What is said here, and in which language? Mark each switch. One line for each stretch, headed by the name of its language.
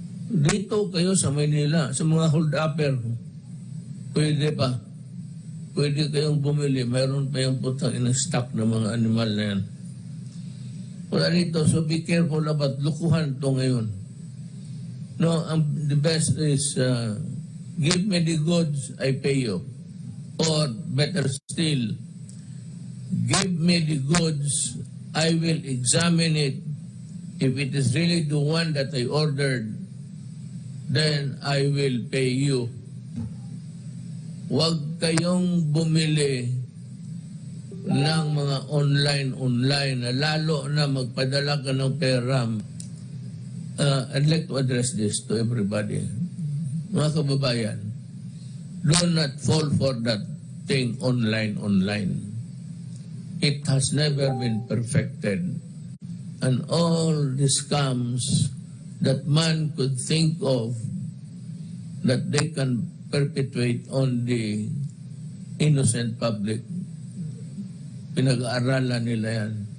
Filipino: Dito kayo sa Manila, sa mga hold-upper, pwede pa. Pwede kayong bumili. Mayroon pa yung putang in-stock ng mga animal na yan. Wala dito.
English: So be careful about
Filipino: lukuhan to ngayon.
English: No, the best is give me the goods, I pay you. Or better still, give me the goods, I will examine it. If it is really the one that I ordered, then I will pay you.
Filipino: Huwag kayong bumili ng mga online na lalo na magpadala ka ng pera.
English: I'd like to address this to everybody.
Filipino: Mga kababayan,
English: do not fall for that thing online. It has never been perfected. And all the scams that man could think of that they can perpetuate on the innocent public,
Filipino: pinag-aaralan nila yan.